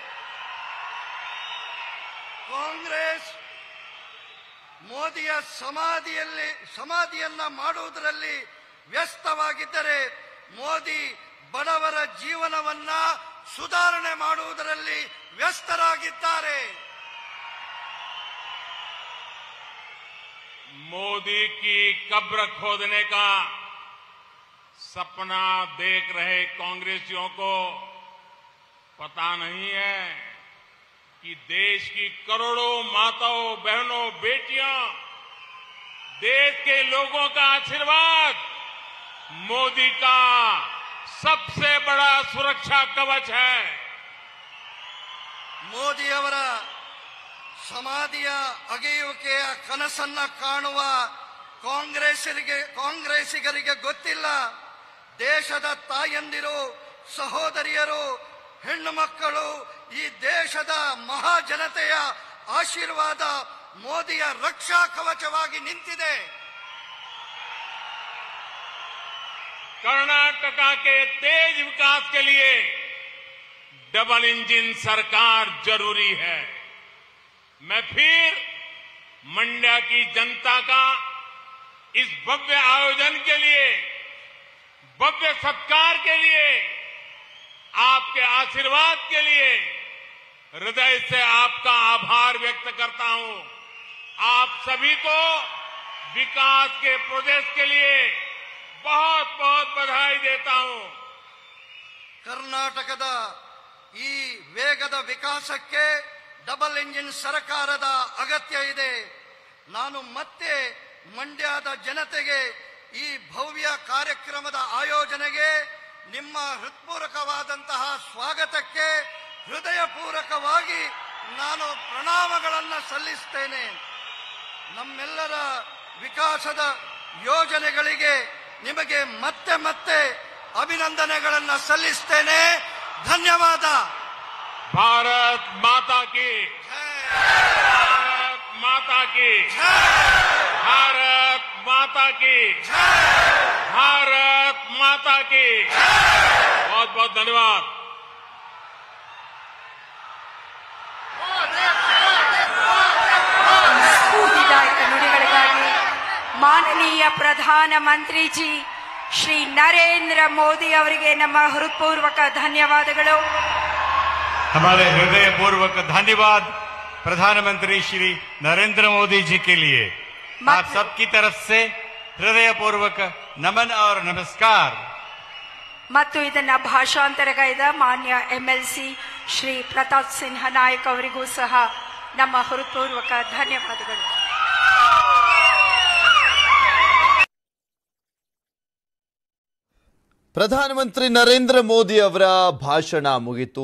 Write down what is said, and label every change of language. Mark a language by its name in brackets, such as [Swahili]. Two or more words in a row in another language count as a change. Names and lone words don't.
[Kannada] ಕಾಂಗ್ರೆಸ್ ಮೋದಿಯ ಸಮಾಧಿಯನ್ನ ಮಾಡುವುದರಲ್ಲಿ ವ್ಯಸ್ತವಾಗಿದ್ದರೆ ಮೋದಿ ಬಡವರ ಜೀವನವನ್ನ ಸುಧಾರಣೆ ಮಾಡುವುದರಲ್ಲಿ ವ್ಯಸ್ತರಾಗಿದ್ದಾರೆ. [Hindi] मोदी की कब्र खोदने का सपना देख रहे कांग्रेसियों को पता नहीं है कि देश की करोड़ों माताओं बहनों बेटियां, देश के लोगों का आशीर्वाद मोदी का सबसे बड़ा सुरक्षा कवच है। [Kannada] ಮೋದಿಯವರ ಸಮಾಧಿಯ ಅಗೆಯುವಿಕೆಯ ಕನಸನ್ನ ಕಾಣುವ ಕಾಂಗ್ರೆಸ್ಸಿಗರಿಗೆ ಗೊತ್ತಿಲ್ಲ, ದೇಶದ ತಾಯಂದಿರು, ಸಹೋದರಿಯರು, ಹೆಣ್ಣು ಮಕ್ಕಳು, ಈ ದೇಶದ ಮಹಾಜನತೆಯ ಆಶೀರ್ವಾದ ಮೋದಿಯ ರಕ್ಷಾ ಕವಚವಾಗಿ ನಿಂತಿದೆ. [Hindi] कर्नाटक के तेज विकास के लिए [English] double engine [Hindi] सरकार जरूरी है। मैं फिर मंड्या की जनता का इस भव्य आयोजन के लिए, भव्य सत्कार के लिए, आपके आशीर्वाद के लिए हृदय से आपका आभार व्यक्त करता हूं। आप सभी को विकास के प्रोजेक्ट के लिए बहुत बहुत बधाई देता हूं। [Kannada] ಕರ್ನಾಟಕದ ಈ ವೇಗದ ವಿಕಾಸಕ್ಕೆ [English] double engine [Kannada] ಸರ್ಕಾರದ ಅಗತ್ಯ ಇದೆ. ನಾನು ಮತ್ತೆ ಮಂಡ್ಯದ ಜನತೆಗೆ ಈ ಭವ್ಯ ಕಾರ್ಯಕ್ರಮದ ಆಯೋಜನೆಗೆ ನಿಮ್ಮ ಹೃತ್ಪೂರ್ವಕವಾದಂತಹ ಸ್ವಾಗತಕ್ಕೆ ಹೃದಯಪೂರ್ವಕವಾಗಿ ನಾನು ಪ್ರಣಾಮಗಳನ್ನು ಸಲ್ಲಿಸುತ್ತೇನೆ. ನಮ್ಮೆಲ್ಲರ ವಿಕಾಸದ ಯೋಜನೆಗಳಿಗೆ ನಿಮಗೆ ಮತ್ತೆ ಮತ್ತೆ ಅಭಿನಂದನೆಗಳನ್ನು ಸಲ್ಲಿಸುತ್ತೇನೆ. ಧನ್ಯವಾದ. [Hindi] भारत माता की भारत माता की भारत माता की भारत माता की बहुत बहुत धन्यवाद। [Kannada] ಸ್ಫೂರ್ತಿದಾಯಕ ನುಡಿಗಳಿಗಾಗಿ ಮಾನನೀಯ ಪ್ರಧಾನಮಂತ್ರಿ ಜಿ ಶ್ರೀ ನರೇಂದ್ರ ಮೋದಿ ಅವರಿಗೆ ನಮ್ಮ ಹೃತ್ಪೂರ್ವಕ ಧನ್ಯವಾದಗಳು. [Hindi] हमारे हृदय पूर्वक धन्यवाद प्रधानमंत्री श्री नरेंद्र मोदी जी के लिए। आप सबकी तरफ से हृदय पूर्वक नमन और नमस्कार। [Kannada] ಮತ್ತು ಇದನ್ನ ಭಾಷಾಂತರಗೈದ ಮಾನ್ಯ ಎಂಎಲ್ಸಿ ಶ್ರೀ ಪ್ರತಾಪ್ ಸಿಂಹ ನಾಯಕ್ ಅವರಿಗೂ ಸಹ ನಮ್ಮ ಹೃತ್ಪೂರ್ವಕ ಧನ್ಯವಾದಗಳು. ಪ್ರಧಾನಮಂತ್ರಿ ನರೇಂದ್ರ ಮೋದಿ ಅವರ ಭಾಷಣ ಮುಗಿತು.